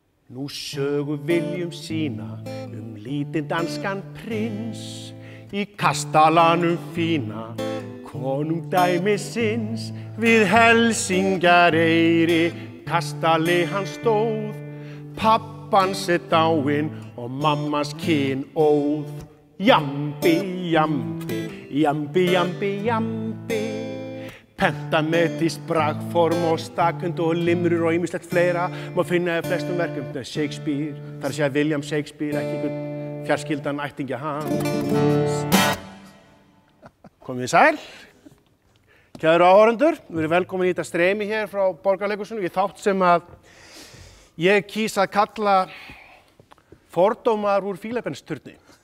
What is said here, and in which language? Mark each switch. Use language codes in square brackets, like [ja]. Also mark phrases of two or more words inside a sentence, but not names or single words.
[is] Nú sögu viljum sýna lítinn danskan prins í kastalanum fína, konungdæmisins við Helsingjareyri. Kastali hann stóð, pappans dáinn og mammans kynóð. Jambi, jambi, jambi, jambi, jambi. Pentametis, bragform og stakund og limrur og ýmislegt fleira má finna í flestum verkum Shakespeare, þar að segja William Shakespeare, ekki einhvern fjarskyldan ættingja hans. Komið þið sæl. Kæru áhorfendur, við erum velkomin í þetta streymi hér frá Borgarleikhúsinu í þátt sem að ég kýs að kalla fordómar úr Fílabeinsturni.